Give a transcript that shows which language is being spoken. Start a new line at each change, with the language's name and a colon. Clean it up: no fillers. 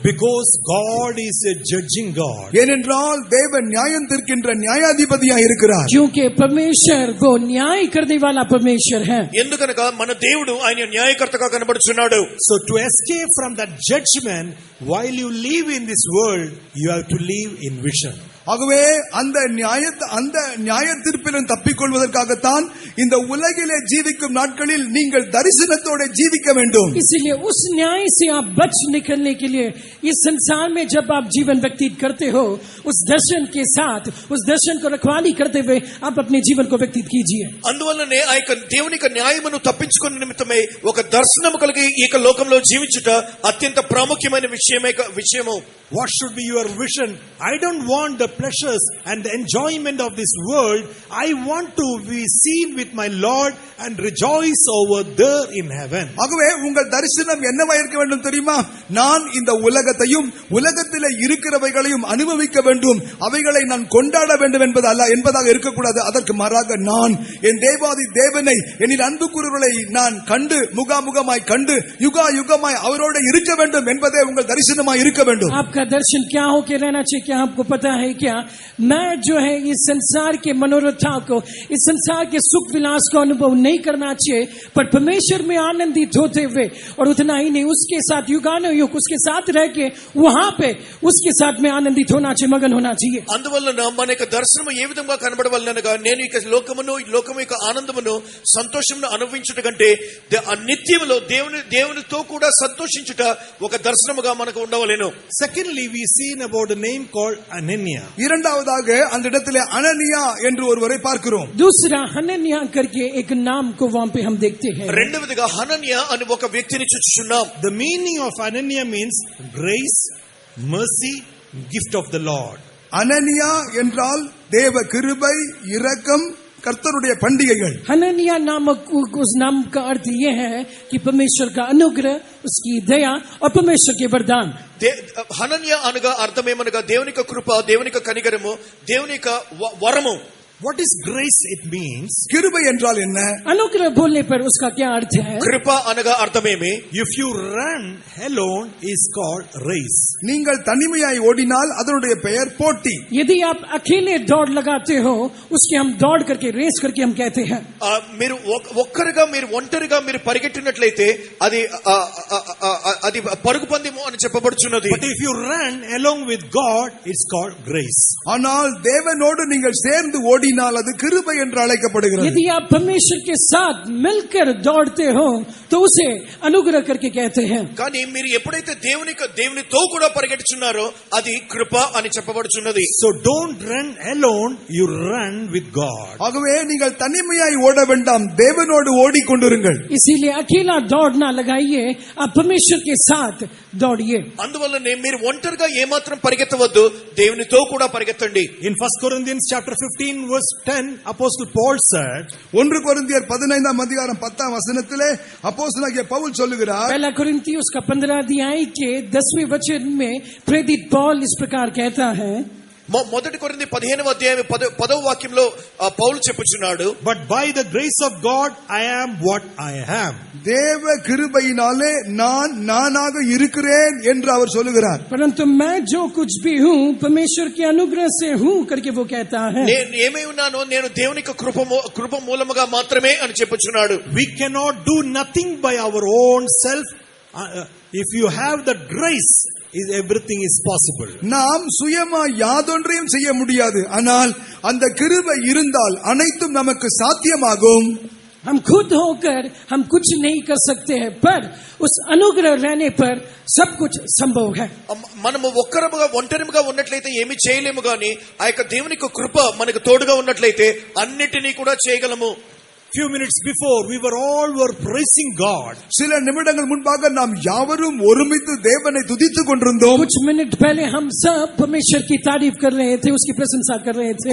English: Because God is a judging God.
Tamil: ஏனென்றால் தேவன் நியாயம் தீர்க்கின்ற நியாயாதிபதியாய் இருக்கிறார்.
Hindi: क्योंकि परमेश्वर वो न्याय करने वाला परमेश्वर है.
Telugu: ఎందుకనగా మన దేవుడు ఆయన న్యాయకర్తగా కనబడుచున్నాడు.
English: So to escape from that judgment, while you live in this world, you have to live in vision.
Tamil: ஆகவே அந்த நியாய தீர்ப்பிலும் தப்பிக்கொள்வதற்காகத்தான் இந்த உலகிலே ஜீவிக்கும் நாட்களில் நீங்கள் தரிசனத்தோட ஜீவிக்க வேண்டும்.
Hindi: इसलिए उस न्याय से आप बच निकलने के लिए इस संसार में जब आप जीवन व्यतीत करते हो, उस दर्शन के साथ, उस दर्शन को रखवाली करते हुए आप अपने जीवन को व्यतीत कीजिए.
Telugu: అందువల్లనే ఆ యొక్క దేవుని యొక్క న్యాయమును తప్పించుకునే నిమిత్తమై ఒక దర్శనము కలిగి ఈ యొక్క లోకంలో జీవించుట అత్యంత ప్రాముఖ్యమైన విషయము.
English: What should be your vision? I don't want the pleasures and the enjoyment of this world. I want to be seen with my Lord and rejoice over there in heaven.
Tamil: ஆகவே உங்கள் தரிசனம் என்னவா இருக்க வேண்டும் தெரியுமா? நான் இந்த உலகத்தையும் உலகத்திலே இருக்கிறவைகளையும் அனுபவிக்க வேண்டும், அவைகளை நான் கொண்டாட வேண்டும் என்பதாக இருக்கக்கூடாது. அதற்கு மாறாக நான் என் தேவாதி தேவனை, என்னில் அன்பு கூறுவர்களை நான் கண்டு முகாமுகமாய் கண்டு யுகா யுகமாய் அவரோடு இருக்க வேண்டும் என்பதே உங்கள் தரிசனமாய் இருக்க வேண்டும்.
Hindi: आपका दर्शन क्या हो के रहना चाहिए? क्या आपको पता है क्या? मैं जो है इस संसार के मनोरथा को, इस संसार के सुख विलास को अनुभव नहीं करना चाहिए, पर परमेश्वर में आनंदित होते हुए, और उतना ही नहीं, उसके साथ युगानुयुग उसके साथ रह के वहां पे उसके साथ में आनंदित होना चाहिए, मगन होना चाहिए.
Telugu: అందువలన మన యొక్క దర్శనం ఏ విధంగా కనబడవలనగా నేను ఇక లోకము యొక్క ఆనందమును సంతోషమును అనుభవించుట కంటే నిత్యములో దేవునితో కూడా సంతోషించుట ఒక దర్శనముగా మనకు ఉండవలెను.
English: Secondly, we seen about a name called Anania.
Tamil: இரண்டாவதாக அந்த இடத்திலே அனனியா என்று ஒருவரை பார்க்கிறோம்.
Hindi: दूसरा हनन्या करके एक नाम को वहां पे हम देखते हैं.
Telugu: రెండవదిగా హనన్యా అని ఒక వ్యక్తిని చూచుచున్నాం.
English: The meaning of Anania means grace, mercy, gift of the Lord.
Tamil: அனனியா என்றால் தேவ கிருபை, இரக்கம், கர்த்தருடைய பண்டிகைகள்.
Hindi: हनन्या नामक उस नाम का अर्थ यह है कि परमेश्वर का अनुग्रह, उसकी दया और परमेश्वर के वरदान.
Telugu: హనన్యా అనగా అర్థమేమనగా దేవుని యొక్క కృప, దేవుని యొక్క కనికరము, దేవుని యొక్క వరము.
English: What is grace? It means
Tamil: கிருபை என்றால் என்ன?
Hindi: अनुग्रह बोलने पर उसका क्या अर्थ है?
Telugu: కృప అనగా అర్థమేమి?
English: if you run alone is called race.
Tamil: நீங்கள் தனிமையாய் ஓடினால் அதனுடைய பெயர் போட்டி.
Hindi: यदि आप अकेले दौड़ लगाते हो उसकी हम दौड़ करके रेस करके हम कहते हैं.
Telugu: మీరు ఒక్కరుగా మీరు ఒంటరిగా మీరు పరిగెట్టినట్లయితే అది అది పరుగు పందెము అని చెప్పబడుచున్నది.
English: But if you run along with God, it's called grace.
Tamil: ஆனால் தேவனோடு நீங்கள் சேர்ந்து ஓடினால் அது கிருபை என்று அழைக்கப்படுகிறது.
Hindi: यदि आप परमेश्वर के साथ मिलकर दौड़ते हो तो उसे अनुग्रह करके कहते हैं.
Telugu: కానీ మీరు ఎప్పుడైతే దేవునితో కూడా పరిగెట్టుచున్నారో అది కృప అని చెప్పబడుచున్నది.
English: So don't run alone, you run with God.
Tamil: ஆகவே நீங்கள் தனிமையாய் ஓட வேண்டாம், தேவனோடு ஓடிக்கொண்டிருங்கள்.
Hindi: इसीलिए अकेला दौड़ ना लगाइए, आप परमेश्वर के साथ दौड़िए.
Telugu: అందువల్లనే మీరు ఒంటరిగా ఏమాత్రం పరిగెత్తవద్దు, దేవునితో కూడా పరిగెత్తండి.
English: In 1 Corinthians chapter 15 verse 10, Apostle Paul said,
Tamil: 1 கொரிந்தியர் 15ஆம் அதிகாரம் 10ஆம் வசனத்திலே அப்போஸ்தலனாகிய பவுல் சொல்லுகிறார்,
Hindi: पहला कुरिन्थियों उसका 15 अध्याय के 10वें वचन में प्रेरित पौल इस प्रकार कहता है.
Telugu: మొదటి కొరింథీ 15వ అధ్యాయం 10వ వాక్యంలో పౌలు చెప్పుచున్నాడు,
English: but by the grace of God I am what I am.
Tamil: தேவ கிருபையினாலே நான் நானாக இருக்கிறேன் என்று அவர் சொல்லுகிறார்.
Hindi: परंतु मैं जो कुछ भी हूँ परमेश्वर के अनुग्रह से हूँ करके वो कहता है.
Telugu: నేను ఏమై ఉన్నానో నేను దేవుని యొక్క కృప మూలముగా మాత్రమే అని చెప్పుచున్నాడు.
English: We cannot do nothing by our own self. If you have the grace, everything is possible.
Tamil: நாம் சுயமா யாதொன்றையும் செய்ய முடியாது, ஆனால் அந்த கிருபை இருந்தால் அனைத்தும் நமக்கு சாத்தியமாகும்.
Hindi: हम खुद होकर हम कुछ नहीं कर सकते हैं, पर उस अनुग्रह रहने पर सब कुछ संभव है.
Telugu: మనము ఒంటరిగా ఉన్నట్లయితే ఏమీ చేయలేము, గాని ఆ యొక్క దేవుని యొక్క కృప మనకు తోడుగా ఉన్నట్లయితే అన్నిటినీ కూడా చేయగలము.
English: Few minutes before we were praising God.
Tamil: சில நிமிடங்கள் முன்பாக நாம் யாவரும் ஒருமித்து தேவனை துதித்துக் கொண்டிருந்தோம்.
Hindi: कुछ मिनट पहले हम सब परमेश्वर की तारीफ कर रहे थे, उसकी प्रशंसा कर रहे थे.